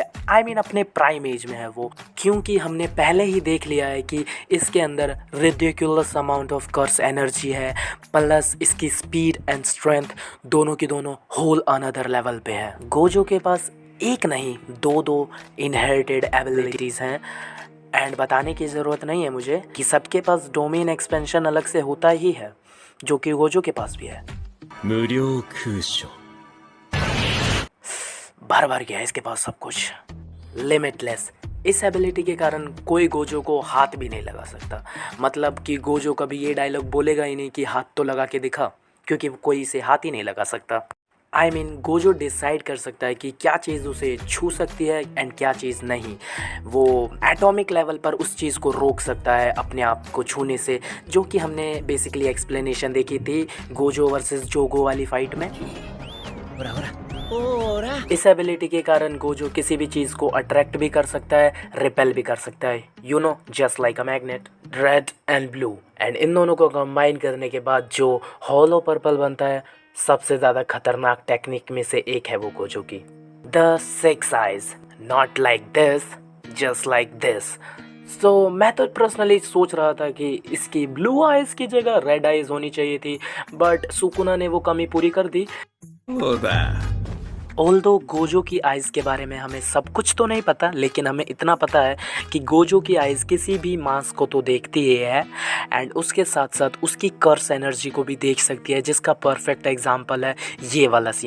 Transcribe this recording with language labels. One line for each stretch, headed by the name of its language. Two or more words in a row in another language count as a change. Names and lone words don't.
English: I mean
Hindi: अपने प्राइम एज में है वो, क्योंकि हमने पहले ही देख लिया है कि इसके अंदर
English: ridiculous amount of curse energy
Hindi: है, प्लस इसकी
English: speed and strength
Hindi: दोनों की दोनों
English: whole another level
Hindi: पे है। गोजो के पास एक नहीं दो
English: inherited abilities
Hindi: हैं, एंड बताने की ज़रूरत नहीं है मुझे कि सबके पास
English: domain expansion
Hindi: अलग से होता ही है, जो कि गोजो के पास भी है।
Japanese: 無料空所。
Hindi: भर भर गया इसके पास सब कुछ, लिमिटलेस। इस एबिलिटी के कारण कोई गोजो को हाथ भी नहीं लगा सकता, मतलब कि गोजो कभी ये डायलॉग बोलेगा ही नहीं कि हाथ तो लगा के दिखा, क्योंकि कोई इसे हाथ ही नहीं लगा सकता।
English: I mean
Hindi: गोजो डिसाइड कर सकता है कि क्या चीज़ उसे छू सकती है एंड क्या चीज़ नहीं। वो
English: atomic level
Hindi: पर उस चीज़ को रोक सकता है अपने आप को छूने से, जो कि हमने
English: basically explanation
Hindi: देखी थी गोजो वर्सेस जोगो वाली फाइट में।
Japanese: ほらほら。ほら。
Hindi: इस एबिलिटी के कारण गोजो किसी भी चीज़ को अट्रैक्ट भी कर सकता है, रिपेल भी कर सकता है,
English: you know, just like a magnet. Red and Blue, and
Hindi: इन दोनों को कंबाइन करने के बाद जो
English: Hollow Purple
Hindi: बनता है, सबसे ज़्यादा खतरनाक टेक्निक में से एक है वो गोजो की,
English: the Six Eyes, not like this, just like this.
Hindi: सो मैं तो पर्सनली सोच रहा था कि इसकी
English: blue eyes
Hindi: की जगह
English: red eyes
Hindi: होनी चाहिए थी, बट सुकुना ने वो कमी पूरी कर दी।
Japanese: そうだ。
Hindi: ऑल्दो गोजो की आइज़ के बारे में हमें सब कुछ तो नहीं पता, लेकिन हमें इतना पता है कि गोजो की आइज़ किसी भी मांस को तो देखती ही है, एंड उसके साथ साथ उसकी
English: curse energy
Hindi: को भी देख सकती है, जिसका
English: perfect example
Hindi: है ये वाला सीन।